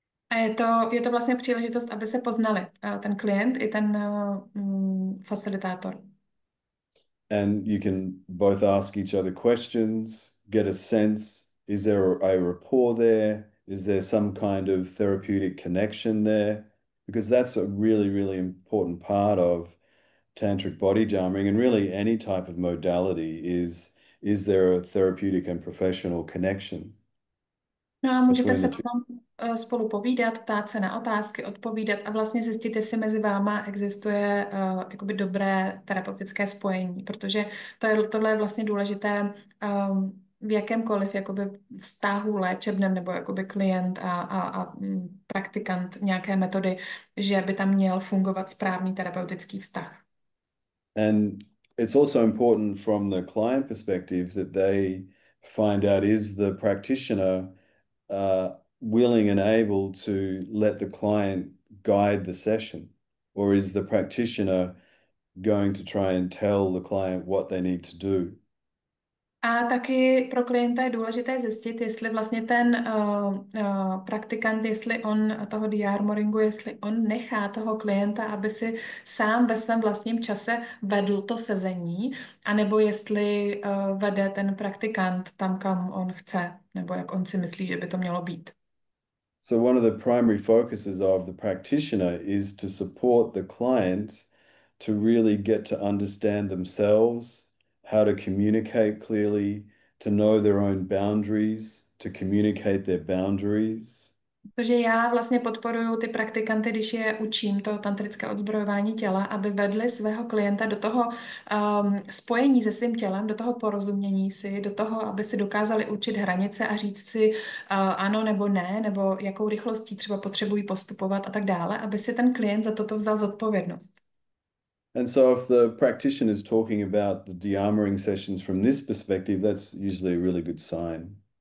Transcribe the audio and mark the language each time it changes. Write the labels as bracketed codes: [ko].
[cs] A je to vlastně příležitost, aby se poznali ten klient i ten facilitátor. [en] And you can both ask each other questions, get a sense, is there a rapport there? Is there some kind of therapeutic connection there? Because that's a really, really important part of tantric body jamming and really any type of modality is there a therapeutic and professional connection? [cs] No a můžete se potom spolu povídat, ptát se na otázky, odpovídat a vlastně zjistit, jestli mezi váma existuje jakoby dobré terapeutické spojení, protože tohle je vlastně důležité v jakémkoliv jakoby vztahu léčebném nebo jakoby klient a praktikant nějaké metody, že by tam měl fungovat správný terapeutický vztah. [en] And it's also important from the client perspective that they find out, is the practitioner willing and able to let the client guide the session, or is the practitioner going to try and tell the client what they need to do. [cs] A taky pro klienta je důležité zjistit, jestli vlastně ten praktikant, jestli on toho diarmoringu, jestli on nechá toho klienta, aby si sám ve svém vlastním čase vedl to sezení, anebo jestli vede ten praktikant tam, kam on chce, nebo jak on si myslí, že by to mělo být. [en] So one of the primary focuses of the practitioner is to support the client to really get to understand themselves, how to communicate clearly, to know their own boundaries, to communicate their boundaries. [cs] Protože já vlastně podporuji ty praktikanty, když je učím to tantrické odzbrojování těla, aby vedli svého klienta do toho spojení se svým tělem, do toho porozumění si, do toho, aby si dokázali učit hranice a říct si ano nebo ne, nebo jakou rychlostí třeba potřebují postupovat a tak dále, aby si ten klient za toto vzal zodpovědnost. [en] And so if the practitioner is talking about the de-armoring sessions from this perspective, that's usually a really good sign.